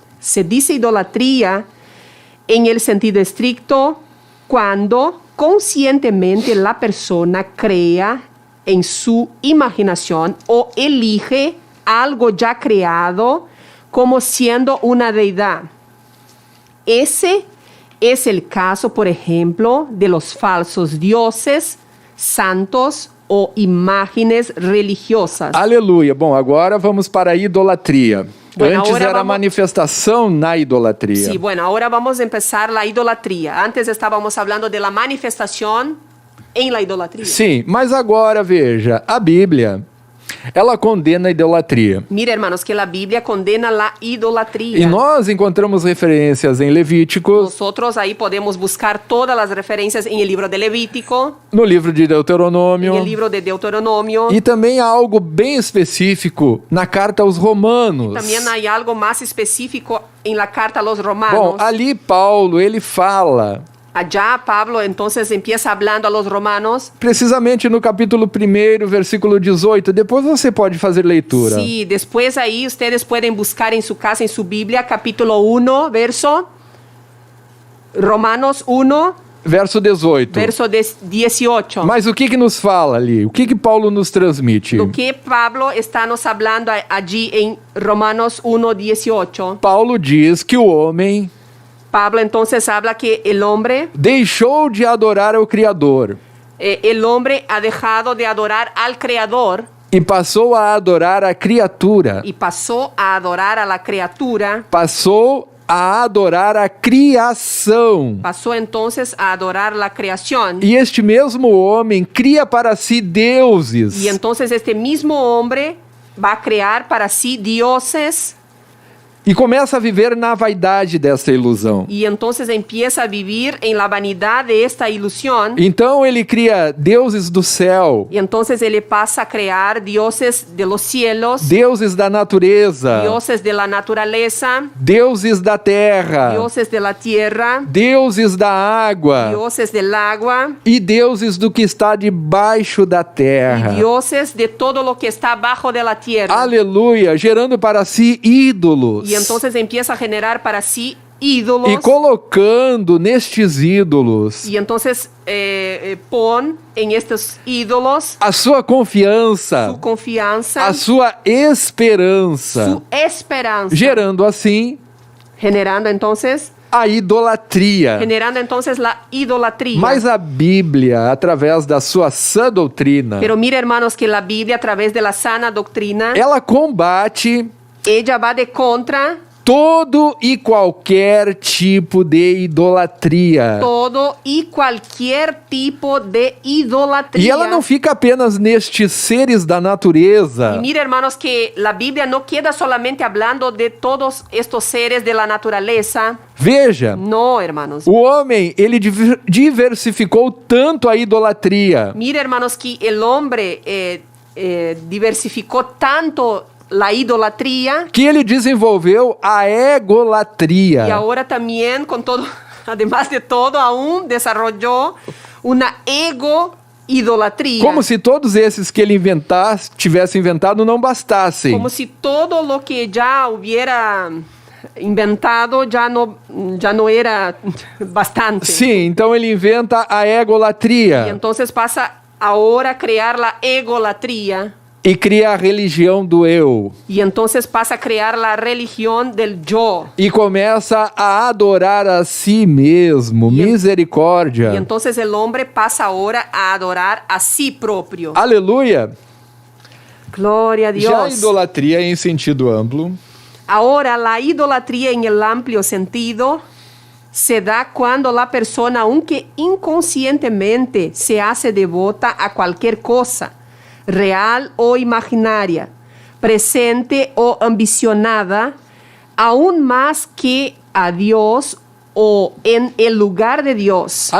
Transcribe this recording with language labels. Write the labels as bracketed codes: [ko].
[es] Se dice idolatría en el sentido estricto cuando conscientemente la persona crea en su imaginación o elige algo ya creado como siendo una deidad. Ese es el caso, por ejemplo, de los falsos dioses, santos o imágenes religiosas. [pt] Aleluia. Bom, agora vamos para a idolatria. [es] Bueno, [pt] Antes [es] ahora [pt] era a [es] vamos- [pt] manifestação na idolatria. [es] Sí, bueno, ahora vamos a empezar la idolatría. Antes estábamos hablando de la manifestación en la idolatría. [pt] Sim, mas agora veja, a Bíblia, ela condena a idolatria. [es] Mira, hermanos, que la Biblia condena la idolatría. [pt] E nós encontramos referências em Levíticos, [es] Nosotros ahí podemos buscar todas las referencias en el libro de Levítico, [pt] no livro de [es] en [pt] Deuteronômio, [es] el libro de Deuteronomio. [pt] e também há algo bem específico na carta aos Romanos. [es] También hay algo más específico en la carta a los romanos. [pt] Bom, ali Paulo, ele fala, [es] Allá Pablo entonces empieza hablando a los romanos. [pt] precisamente no capítulo 1, versículo 18, depois você pode fazer leitura. [es] Sí, después ahí ustedes pueden buscar en su casa, en su Biblia, capítulo 1, verso. [pt] Romanos 1, [es] Verso 18. [pt] verso 18. [es] Mas o que que nos fala ali? O que que Paulo nos transmite? Lo que Pablo está nos hablando allí en Romanos 1, 18. [pt] Paulo diz que o homem [es] Pablo entonces habla que el hombre [pt] deixou de adorar ao Criador [es] el hombre ha dejado de adorar al Creador [pt] e passou a adorar a criatura. [es] y pasó a adorar a la criatura. [pt] Passou a adorar a criação. [es] Pasó entonces a adorar la creación. [pt] E este mesmo homem cria para si deuses. [es] Y entonces este mismo hombre va a crear para sí dioses [pt] E começa a viver na vaidade dessa ilusão. [es] y entonces empieza a vivir en la vanidad de esta ilusión. [pt] Então ele cria deuses do céu, [es] Y entonces él pasa a crear dioses de los cielos, [pt] deuses da natureza, [es] dioses de la naturaleza, [pt] deuses da terra, [es] dioses de la tierra, [pt] deuses da água [es] dioses del agua [pt] e deuses do que está debaixo da terra. [es] y dioses de todo lo que está abajo de la tierra. [pt] Aleluia, gerando para si ídolos. [es] Y entonces empieza a generar para sí ídolos. [pt] E colocando nestes ídolos [es] Y entonces pon en estos ídolos [pt] a sua confiança, [es] su confianza, [pt] a sua esperança, [es] su esperanza, [pt] gerando assim [es] generando entonces la idolatría. [pt] Mas a Bíblia, através da sua sã doutrina, [es] Pero mira, hermanos, que la Biblia a través de la sana doctrina, [pt] ela combate [es] ella va de contra [pt] todo e qualquer tipo de idolatria. [es] todo y cualquier tipo de idolatría. [pt] E ela não fica apenas nestes seres da natureza. [es] Y mira, hermanos, que la Biblia no queda solamente hablando de todos estos seres de la naturaleza. [pt] Veja, [es] No, hermanos. [pt] o homem, ele diversificou tanto a idolatria [es] Mira, hermanos, que el hombre diversificó tanto la idolatría [pt] que ele desenvolveu a egolatria. [es] y ahora también con todo, además de todo, aún desarrolló una ego-idolatría. [pt] Como se todos esses que ele tivesse inventado não bastassem. [es] Como si todo lo que ya hubiera inventado ya no era bastante. [pt] Sim, então ele inventa a [es] Y [pt] egolatria [es] entonces pasa ahora a crear la egolatría. [pt] e cria a religião do eu. [es] Y entonces pasa a crear la religión del yo. [pt] E começa a adorar a si mesmo. [es] Y [pt] Misericórdia. [es] entonces el hombre pasa ahora a adorar a sí propio. [pt] Aleluia. [es] Gloria a [pt] Já a [es] Dios. [pt] idolatria em sentido amplo [es] Ahora, la idolatría en el amplio sentido se da cuando la persona, aunque inconscientemente, se hace devota a cualquier cosa, real o imaginaria, presente o ambicionada, aún más que a Dios o en el lugar de Dios.